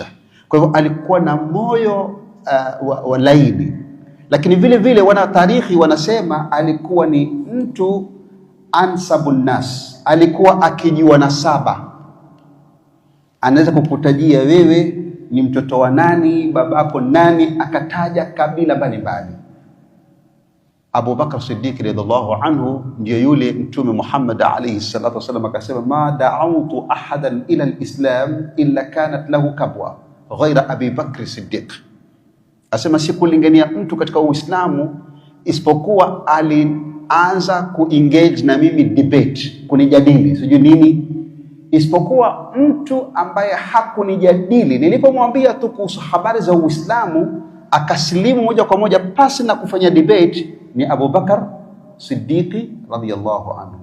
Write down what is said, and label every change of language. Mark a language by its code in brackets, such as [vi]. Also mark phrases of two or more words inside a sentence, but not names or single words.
[sw] Kwa hivyo alikuwa na moyo wa laini, lakini vile vile wana tarikhi wanasema alikuwa ni mtu [ar] أنسب الناس, [sw] alikuwa akijua nasaba, anaweza kukutajia wewe ni mtoto wa nani, babako nani, akataja kabila mbalimbali. Abu Bakr Siddiq [ar] رضي الله عنه [sw] ndiyo yule Mtume Muhammad [ar] عليه الصلاة والسلام [sw] akasema, [ar] ما دعوت أحدا إلى الإسلام إلا كانت له كبوة غير أبي بكر صديق. [sw] Asema sikulingania mtu katika Uislamu isipokuwa alianza kuengage na mimi debate, kunijadili sijui nini, isipokuwa mtu ambaye hakunijadili nilipomwambia tu kuhusu habari za Uislamu akasilimu moja kwa moja pasi na kufanya debate, ni Abu Bakar Siddiqi [ar] رضي الله عنه.